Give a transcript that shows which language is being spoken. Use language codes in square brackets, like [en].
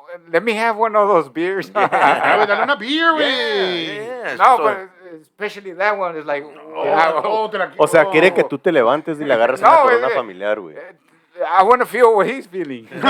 [en] Let me have one of those beers. [es] Dale una [en] beer, [es] güey. [en] No, but especially that one is like. [es] O sea, quiere que tú te levantes y le agarres una corona familiar, güey. [en] I want to feel what he's feeling.